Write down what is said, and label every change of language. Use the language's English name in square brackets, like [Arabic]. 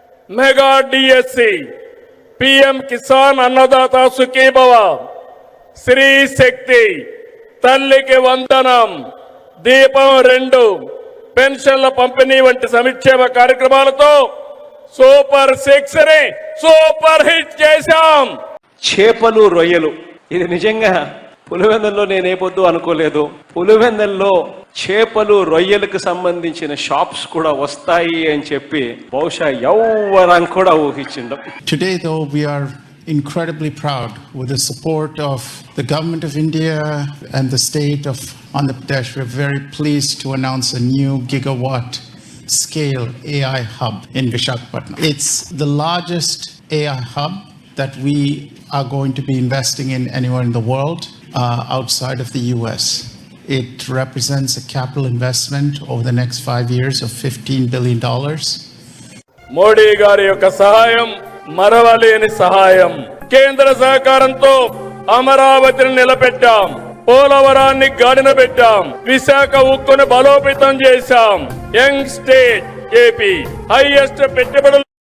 [Telugu] Mega DSC, PM Kisan Annadata Sukhibhava, Shri శక్తి, తల్లికి వందనం, దీపం 2, పెన్షన్ల పంపిణీ వంటి సంక్షేమ కార్యక్రమాలతో సూపర్ 6 ని సూపర్ హిట్ చేశాం. చేపలు, రొయ్యలు, ఇది నిజంగా పులివెందుల్లో నేనే పొద్దు అనుకోలేదు. పులివెందుల్లో చేపలు, రొయ్యలకు సంబంధించిన షాప్స్ కూడా వస్తాయి అని చెప్పి బహుశా ఎవరం కూడా ఊహించిండం. [English] Today though we are incredibly proud with the support of the government of India and the state of Andhra Pradesh. We're very pleased to announce a new gigawatt scale AI hub in Visakhapatnam. It's the largest AI hub that we are going to be investing in anywhere in the world outside of the US. It represents a capital investment over the next 5 years of $15 billion. [Telugu] Modi గారి యొక్క సహాయం మరవలేని సహాయం. కేంద్ర సహకారంతో అమరావతిని నిలబెట్టాం, పోలవరాన్ని గాడిన పెట్టాం, విశాఖ ఉక్కును బలోపేతం చేశాం. [English] Young state AP, highest పెట్టుబడులు.